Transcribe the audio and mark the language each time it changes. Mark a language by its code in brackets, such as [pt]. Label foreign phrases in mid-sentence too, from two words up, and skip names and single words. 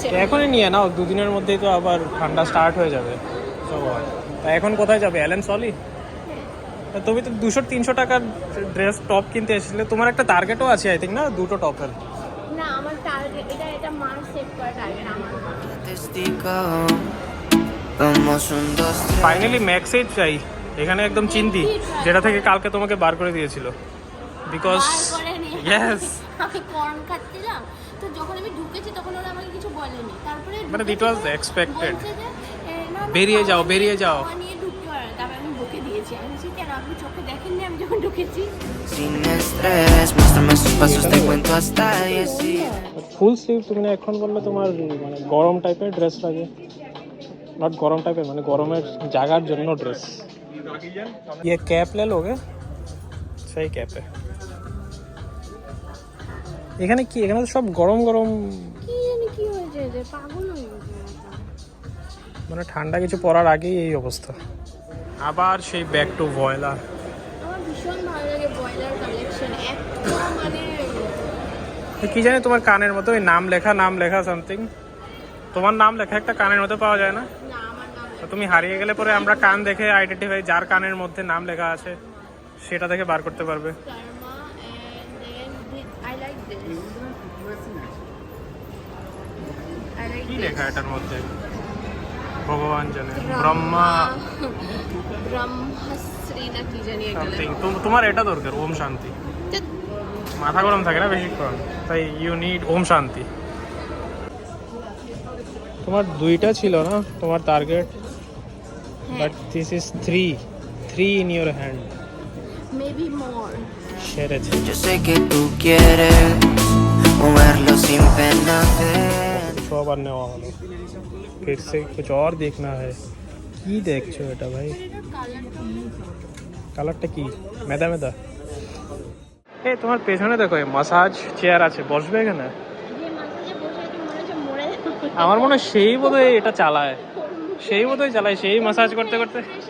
[bn] এখনই নিয়ে নাও, দুদিনের মধ্যেই তো আবার ঠান্ডা স্টার্ট হয়ে যাবে। তা এখন কোথায় যাবে? অ্যালেন সলি? তুমি তো 200-300 টাকার ড্রেস টপ কিনতে এসেছিলে। তোমার একটা টার্গেটও আছে [en] I think [bn] না, দুটো টপের। না, আমার টার্গেট এটা মার্ক সেট করা টার্গেট আমার। [es] Testigo, vamos un dos tres. [bn] ফাইনালি ম্যাক্সেই চাই এখানে, একদম চিন্তি, যেটা থেকে কালকে তোমাকে বার করে দিয়েছিল। [en] because yes, [bn] আমি কর্ন খাচ্ছিলাম, তো যখন আমি ঢুকেছি তখন ওরা আমাকে কিছু বলেনি। তারপরে [en] মানে it was expected. [bn] বলছে যে, না, বেরিয়ে যাও, বেরিয়ে যাও। খাওয়া নিয়ে ঢুকতে পারে না। তারপরে আমি বকে দিয়েছি। আমি বলছি, কেন আপনি চোখে দেখেননি আমি যখন ঢুকেছি? [es] Sin estrés, muéstrame sus pasos, te cuento hasta 10. [en] full sleeve [bn] তুমি না এখন বললে তোমার মানে গরম টাইপের ড্রেস লাগে। নট গরম টাইপের, মানে গরমের জায়গার জন্য ড্রেস। [hi] ये कैप ले लोगे? सही कैप है। [bn] এখানে কি, এখানে তো সব গরম গরম, কি জানি কি হয়েছে, যে পাগল হয়ে গেছে। মানে ঠান্ডা কিছু পরার আগেই এই অবস্থা। আবার সেই [en] back to [bn] ভয়লা। আমার ভীষণ ভালো লাগে বয়লার কালেকশন। এত মানে কি জানি তোমার কানের মতো ওই নাম লেখা সামথিং, তোমার নাম লেখা একটা কানের মধ্যে পাওয়া যায় না? না, আমার নাম তো তুমি হারিয়ে গেলে পরে আমরা কান দেখে আইডেন্টিফাই, যার কানের মধ্যে নাম লেখা আছে সেটা দেখে বার করতে পারবে। শর্মা, [en] and then I like this. I like [bn] কি [en] this. [bn] লেখা এটার মধ্যে ভগবান জানে, ব্রহ্মা ব্রহ্মাশ্রী না কি জানি একটা সামথিং। লেখা। তোমার এটা দরকার, ওম শান্তি। তো মাথা গরম থাকে না বেশিক্ষণ, তাই [en] you need [bn] ওম শান্তি। তোমার দুইটা ছিল না তোমার টার্গেট, [en] but this is 3 3 in your hand. Maybe more. [bn] সেরেছে। [es] Yo sé que tú quieres moverlo sin pena de [bn] সব আর নেওয়া হলো। [hi] फिर से कुछ और देखना है। [bn] কি দেখছো এটা ভাই? কালারটা কি? মেদা মেদা। এই তোমার পেছনে দেখো মাসাজ চেয়ার আছে, বসবে এখানে? আমার মনে হয় সেই বোধহয় এটা চালায়, সেই মাসাজ করতে করতে।